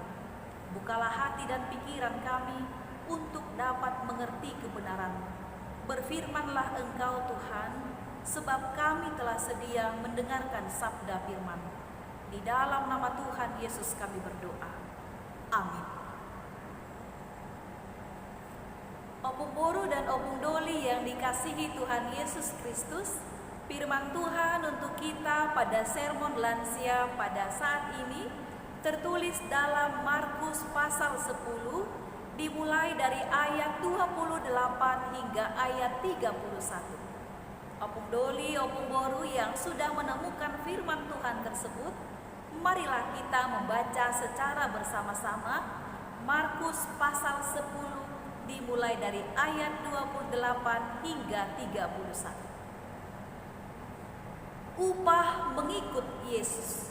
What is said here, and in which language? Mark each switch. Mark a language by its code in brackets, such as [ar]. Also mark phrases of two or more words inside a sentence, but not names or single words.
[id] Bukalah hati dan pikiran kami untuk dapat mengerti kebenaran-Mu. Berfirmanlah Engkau Tuhan, sebab kami telah sedia mendengarkan sabda firman-Mu. Di dalam nama Tuhan Yesus kami berdoa. Amin. [bbc] Opung boru [id] dan [bbc] opung doli [id] yang dikasihi Tuhan Yesus Kristus, firman Tuhan untuk kita pada sermon lansia pada saat ini tertulis dalam Markus pasal 10 dimulai dari ayat 28 hingga ayat 31. [bbc] Opung doli, opung boru [id] yang sudah menemukan firman Tuhan tersebut, marilah kita membaca secara bersama-sama Markus pasal 10 dimulai dari ayat 28 hingga 31. Upah mengikut Yesus.